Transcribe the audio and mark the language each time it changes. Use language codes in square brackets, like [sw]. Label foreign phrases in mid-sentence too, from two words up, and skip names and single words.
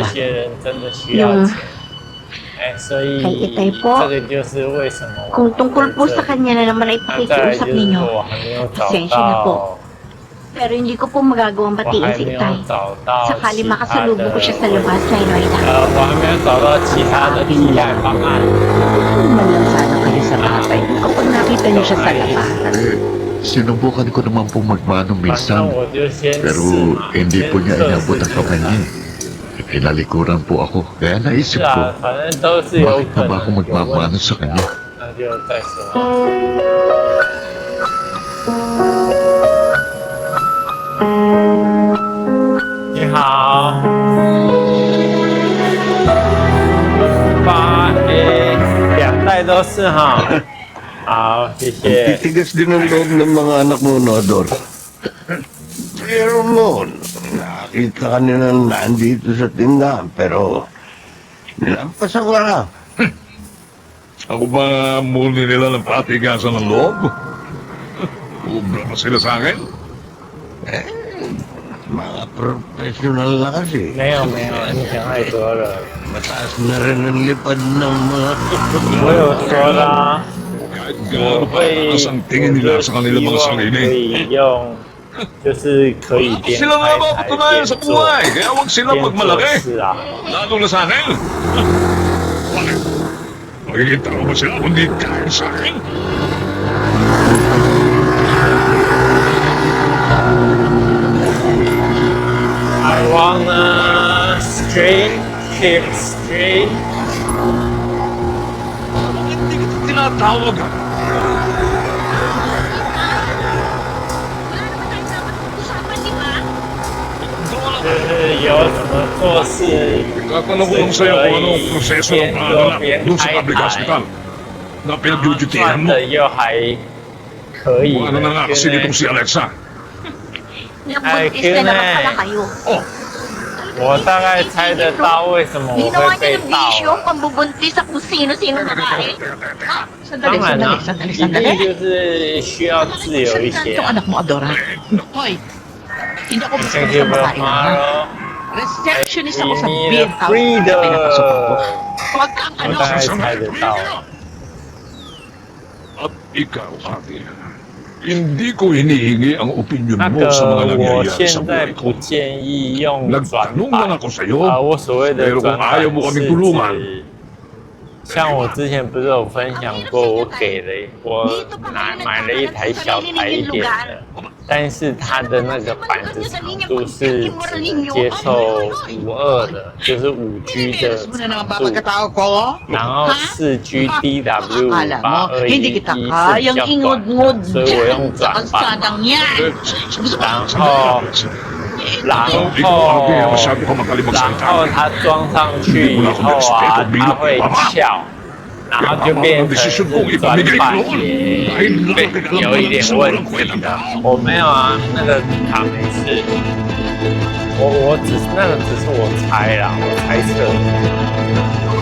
[tl] Yung kay Itay po, kung tungkol po sa kanya na naman ay pakikiusap ninyo, pasensya na po. Pero hindi ko po magagawang batiin si Itay. Sakali makasalubong ko siya sa labas, Nay Loida. [zh] 我还没有找到其他的替代方案。 [tl] Man lang sana kayo sa tatay kapag nakita niyo siya sa labas. Sinubukan ko naman po magmanong [zh] 反正 [tl] minsan. [zh] 我就先 [tl] Pero [zh] 试嘛， [tl] hindi po niya [zh] 先 [tl] inabot ang [zh] 试 [tl] kamay niya. Pinalikuran po ako. Kaya [zh] 是 [tl] naisip [zh] 啊 [tl] ko,， [zh] 反正都是有 [tl] bakit [zh] 可 [tl] na ba ako [zh] 能有问 [tl] magmamano [zh] 题 [tl] sa [zh] 的 [tl] kanya? [zh] 那就再说。你好，8A 2袋都是哈。好，谢谢。 [tl] Titigas din ang loob ng mga anak mo, Nodor. Pero mo, nakita ka nila nandito sa tindahan, pero nilampasan ka na. Ako ba muli nila ng patigasan ng loob? Ubra pa sila sa akin? Mga professional na kasi. [zh] 没有没有，你想太多了。 [tl] Mataas na rin ang lipad ng mga [zh] 我有说啦， [tl] Kahit [zh] 我 [tl] gaano [zh] 会 [tl] kataas ang tingin nila sa kanilang mga [zh] 可 [tl] sarili. [zh] 以用，就是可以边 [tl] Sila nga [zh] 拍 [tl] ba [zh] 台 [tl] patunayan [zh] 边 [tl] sa [zh] 做 [tl] buhay? Kaya huwag sila [zh] 边做 [tl] magmalaki. [zh] 事啊。 [tl] Lalo na sa akin. Bakit? Makikita ko ba sila kung di kaya sa akin? [en] I wanna straight, keep straight. [tl] Bakit di kita tinatawag? [zh] 就是有什么做事 [tl] Tatanong ko lang sa'yo kung anong proseso ng panganak doon sa public hospital na [zh] 然后 [tl] pinag-duty-tihan [zh] 赚 [tl] mo. [zh] 的又还可以 [tl] Kung ano na nga [zh] 的， [tl] kasi [zh] 对不 [tl] nitong [zh] 对？ [tl] si Alexa. Nabuntis na naman pala kayo. [zh] 我大概猜得到为什么我 [tl] Ginawa [zh] 会被 [tl] niya ng [zh] 盗 [tl] bisyo [zh] 了。 [tl] pambubuntis sa kung sino-sino babae. [zh] 当然了，一定就是需要自由一些 [tl] Yung [zh] 啊。 [tl] anak mo, Adora. Hoy, hindi ako basta [en] Thank [tl] basta [en] you, [tl] makain. ha? [en] Tomorrow. [tl] Receptionist ako [en] We [tl] sa [en] need [tl] beer [en] a [tl] house. [en] freedom. [tl] Pinapasok ako. Huwag kang [zh] 我 [tl] ano. [zh] 大概猜得到。 [tl] At ikaw, ate, hindi ko hinihingi ang opinion [zh] 那 [tl] mo sa mga [zh] 个，我 [tl] nangyayari [zh] 现 [tl] sa [zh] 在 [tl] buhay [zh] 不 [tl] ko. [zh] 建议用转 [tl] Nagtanong [zh] 版 [tl] lang ako sa'yo. [zh] 我所谓的 [tl] Pero [zh] 转 [tl] kung ayaw [zh] 版 [tl] mo [zh] 是 [tl] kaming tulungan, [zh] 指，像我之前不是有分享过，我给了我买了一台小台一点的，但是它的那个板子长度是只能接受52的，就是5G 的 [tl] Mo na naman [zh] 长 [tl] ba [zh] 度， [tl] pagkatao ko? [zh] 然后 4G DW [tl] Akala mo, hindi [zh] 8211 [tl] kita [zh] 是 [tl] kayang [zh] 比较短 [tl] ingod-ngod [zh] 的，所以我用 [tl] dyan sa [zh] 转版嘛。 [tl] kalsadang yan. [zh] 然后，然 [tl] ikaw, ate, [zh] 后， [tl] masyado ka magaling [zh] 然 [tl] magsalita. [zh] 后它装上去以后啊，它会翘，然后就变成是转版也被有一点问题的。我没有啊，那个卡没事。我只是那个只是我猜啦，我猜测。